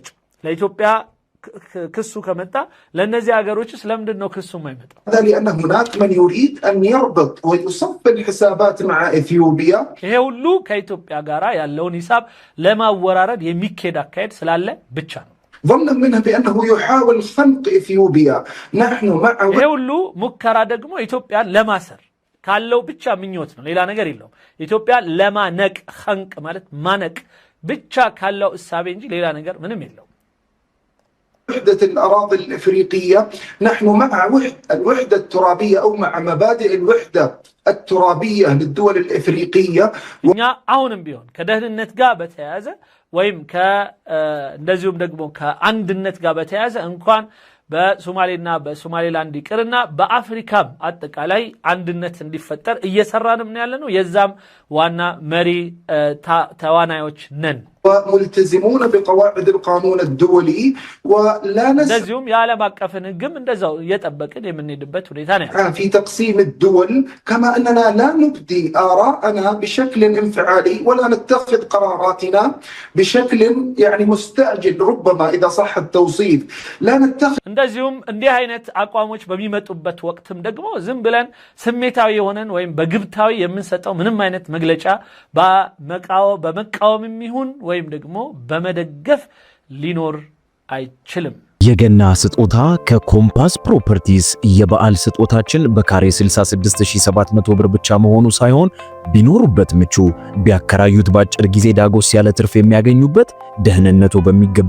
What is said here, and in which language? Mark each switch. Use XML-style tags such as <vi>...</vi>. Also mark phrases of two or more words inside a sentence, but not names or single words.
<am>ለኢትዮጵያ ክሱ ከመጣ ለነዚህ ሀገሮችስ ለምንድነው ክሱ የማይመጣው?</am> <ar>لأن هناك من يريد أن يربط ويصف الحسابات مع إثيوبيا.</ar> <am>ይሄ ሁሉ ከኢትዮጵያ ጋራ ያለውን ሂሳብ ለማወራረድ የሚከዳ አካሄድ ስላለ ብቻ ነው።</am> <ar>ظنا منها بأنه يحاول خنق إثيوبيا. نحن مع</ar> <am>ይሄ ሁሉ ሙከራ ደግሞ ኢትዮጵያን ለማሰር ካለው ብቻ ምኞት ነው፣ ሌላ ነገር የለውም። ኢትዮጵያ ለማነቅ خنق ማለት ማነቅ ብቻ ካለው እሳቤ እንጂ ሌላ ነገር ምንም የለውም።</am> <ar>وحدة الأراضي الإفريقية نحن مع الوحدة الترابية أو مع مبادئ الوحدة الترابية للدول الإفريقية.</ar> <am>እኛ አሁንም ቢሆን ከደህንነት ጋር በተያያዘ ወይም እንደዚሁም ደግሞ ከአንድነት ጋር በተያያዘ እንኳን በሶማሌና በሶማሌላንድ ይቅርና በአፍሪካም አጠቃላይ አንድነት እንዲፈጠር እየሰራንም ያለነው የዛም ዋና መሪ ተዋናዮች ነን</am> <ar>وملتزمون بقواعد القانون الدولي ولا</ar> <am>እንደዚሁም የዓለም አቀፍን ህግም እንደዛው እየጠበቅን የምንሄድበት ሁኔታ ነው</am> <ar>في تقسيم الدول كما أننا لا نبدي آراءنا بشكل انفعالي ولا نتخذ قراراتنا بشكل يعني مستعجل ربما إذا صح التوصيف لا نتخذ</ar> <am>እንደዚሁም እንዲህ አይነት አቋሞች በሚመጡበት ወቅትም ደግሞ ዝም ብለን ስሜታዊ ሆነን ወይም በግብታዊ የምንሰጠው ምንም አይነት መግለጫ በመቃወምም ይሁን ወይም ደግሞ በመደገፍ ሊኖር አይችልም የገና ስጦታ ከኮምፓስ ፕሮፐርቲስ የበዓል ስጦታችን በካሬ 66700 ብር ብቻ መሆኑ ሳይሆን ቢኖሩበት ምቹ ቢያከራዩት ባጭር ጊዜ ዳጎስ ያለ ትርፍ የሚያገኙበት ደህንነቱ በሚገባ</am>